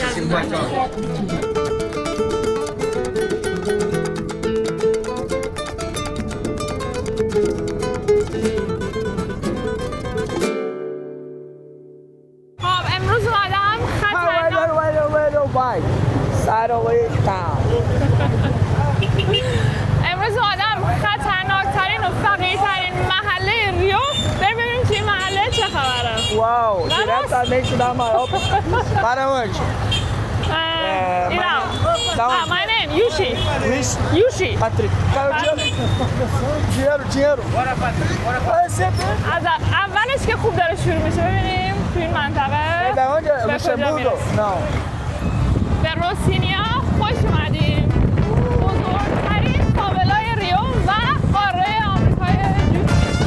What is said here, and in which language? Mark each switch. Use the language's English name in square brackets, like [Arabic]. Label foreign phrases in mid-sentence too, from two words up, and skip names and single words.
[Persian] خب امروز اومدم خط امروز اومدم خطرناکترین و فقیرترین محله ریو. ببینیم که این محله چه خبره. [Portuguese] Uau, diretamente da maior. Para onde? [English] My name, Yushi. Yushi. Patrick. [Portuguese] Dinheiro. Bora, Patrick. [Persian] از اولش که خوب داره شروع میشه. ببینیم تو این منطقه [Portuguese] Da onde? Luxemburgo? Não. [Persian] به روسینیا خوش اومدیم. بزرگترین فاولای ریو و قاره آمریکای جنوبی.